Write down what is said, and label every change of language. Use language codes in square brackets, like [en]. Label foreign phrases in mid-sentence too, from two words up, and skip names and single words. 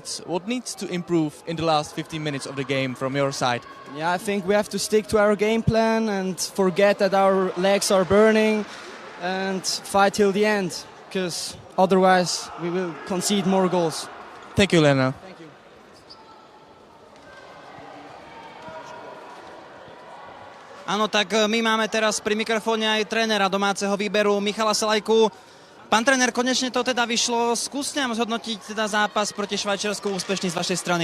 [en] What needs to improve in the last 15 minutes of the game from your side? Yeah, I think we have to stick to our game plan and forget that our legs are burning and fight till the end, because otherwise we will concede more goals. Thank you, Lena. Thank you. [sk] Áno, tak my máme teraz pri mikrofóne aj trénera domáceho výberu Michala Salajku. Pán tréner, konečne to teda vyšlo. Skúste nám zhodnotiť teda zápas proti Švajčiarsku úspešný z vašej strany.